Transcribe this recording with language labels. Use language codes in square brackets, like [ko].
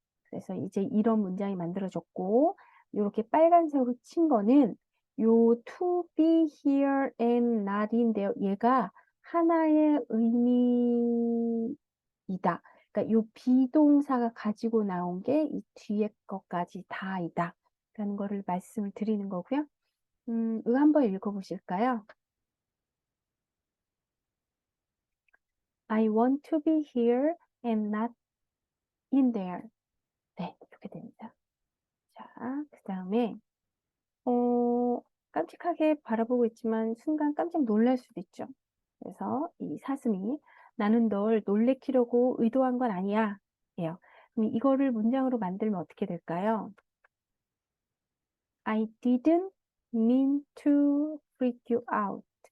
[ko] 그래서 이제 이런 문장이 만들어졌고 이렇게 빨간색으로 친 거는 요 [en] to be here and not in there [ko] 얘가 하나의 의미이다. 그러니까 요 비동사가 가지고 나온 게 이 뒤에 것까지 다이다. 라는 거를 말씀을 드리는 거고요. 이거 한번 읽어보실까요? [en] I want to be here and not in there. [ko] 네, 이렇게 됩니다. 자, 그 다음에 깜찍하게 바라보고 있지만 순간 깜짝 놀랄 수도 있죠. 그래서 이 사슴이 나는 널 놀래키려고 의도한 건 아니야. 예요. 그럼 이거를 문장으로 만들면 어떻게 될까요? [en] I didn't mean to freak you out.